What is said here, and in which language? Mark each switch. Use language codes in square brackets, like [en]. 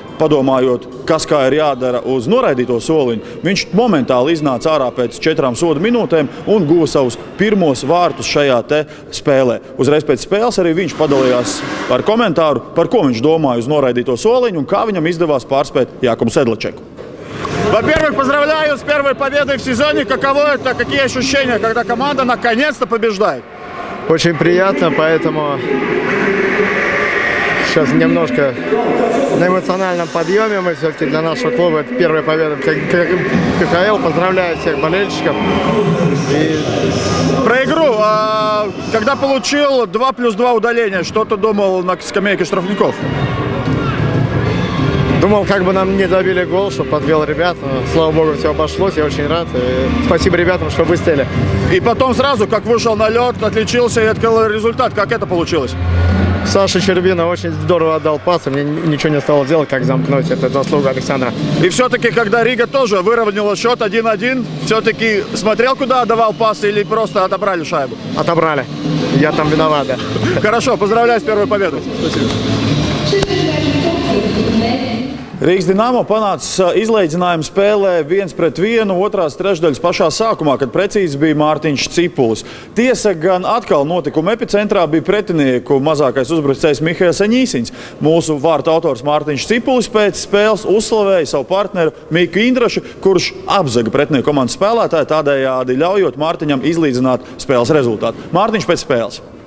[lv] Padomājot, kas kā ir jādara uz noraidīto soliņu, viņš momentāli iznāca ārā pēc 4 soda minūtēm un guva savus pirmos vārtus šajā te spēlē. Uzreiz pēc spēles arī viņš padalījās ar komentāru, par ko viņš domāja uz noraidīto soliņu un kā viņam izdevās pārspēt Jākubu Sedlačeku. [ru] Во-первых, поздравляю с первой победой в сезоне. Каково это, какие ощущения, когда команда наконец-то побеждает? Очень приятно, поэтому сейчас немножко на эмоциональном подъеме. Мы все-таки для нашего клуба это первая победа в КХЛ. Поздравляю всех болельщиков. Про игру. Когда получил 2+2 удаления, что ты думал на скамейке штрафников? Думал, как бы нам не забили гол, что подвел ребят. Но, слава богу, все обошлось. Я очень рад. И спасибо ребятам, что выстояли. И потом сразу, как вышел на лед, отличился и открыл результат. Как это получилось? Саша Щербина очень здорово отдал пас, и мне ничего не стало делать, как замкнуть. Это заслуга Александра. И все-таки, когда Рига тоже выровняла счет 1-1, все-таки смотрел, куда отдавал пас или просто отобрали шайбу? Отобрали. Я там виноват, да. Хорошо, поздравляю с первой победой. Спасибо. [lv] Rīgas Dinamo panāca izlīdzinājumu spēlē 1-1 otrās trešdaļas pašā sākumā, kad precīzi bija Mārtiņš Cipulis. Tiesa gan atkal notikuma epicentrā bija pretinieku mazākais uzbrucējs Mihails Aņīsins. Mūsu vārtu autors Mārtiņš Cipulis pēc spēles uzslavēja savu partneru Miku Indrašu, kurš apzaga pretinieku komandas spēlētāju, tādējādi ļaujot Mārtiņam izlīdzināt spēles rezultātu. Mārtiņš pēc spēles.